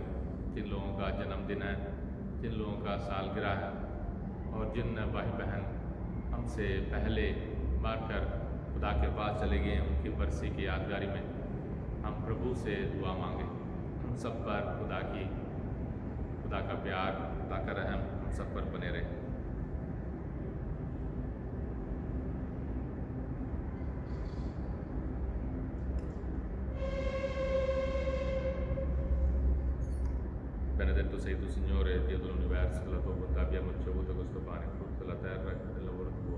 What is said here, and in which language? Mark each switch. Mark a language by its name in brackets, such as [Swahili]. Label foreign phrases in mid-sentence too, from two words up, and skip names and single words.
[Hindi] जिन लोगों का जन्मदिन है, जिन लोगों का सालगिरह है और जिन भाई बहन हमसे पहले मारकर खुदा के पास चले गए, उनकी बरसी की यादगारी में हम प्रभु से दुआ मांगे। हम सब पर खुदा का प्यार, खुदा का रहम हम सब पर बने रहे। [Italian] Benedetto sei tu, Signore, Dio dell'universo, che la tua bontà abbiamo ricevuto questo pane, frutto della terra e del lavoro tuo.